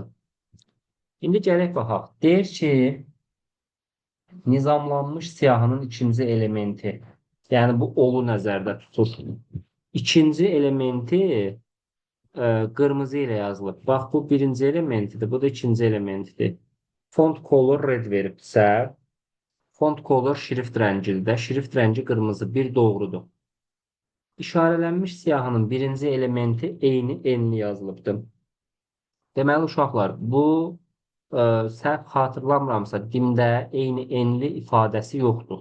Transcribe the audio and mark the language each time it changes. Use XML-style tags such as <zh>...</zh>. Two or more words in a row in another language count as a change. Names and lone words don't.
<az>İndi gələk baxaq. Deyir ki, nizamlanmış siyahının ikinci elementi. Yəni, bu olu nəzərdə tutur. İkinci elementi qırmızı ilə yazılıb. Bax, bu birinci elementidir, bu da ikinci elementidir.</az> <en>Font color red</en> <az>veribsə,</az> <en>font color</en> <az>şrift rəngində, şrift rəngi qırmızı, bir doğrudur. İşarələnmiş siyahının birinci elementi eyni enli yazılıbdır. Deməli, uşaqlar, bu səhv xatırlamıramsa, DIM-də eyni enli ifadəsi yoxdur.</az>